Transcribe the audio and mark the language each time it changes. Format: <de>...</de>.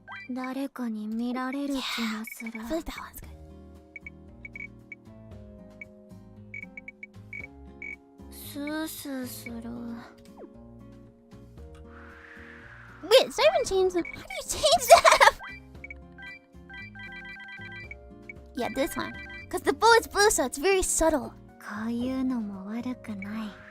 <ja>誰かに見られる気がする</ja> <en>I feel like that one's good.</en> <ja>スースーする</ja> <en>Wait, so I haven't changed them. How do you change them? Yeah, this one. Because the bow is blue, so it's very subtle.</en> <ja>こういうのも悪くない</ja>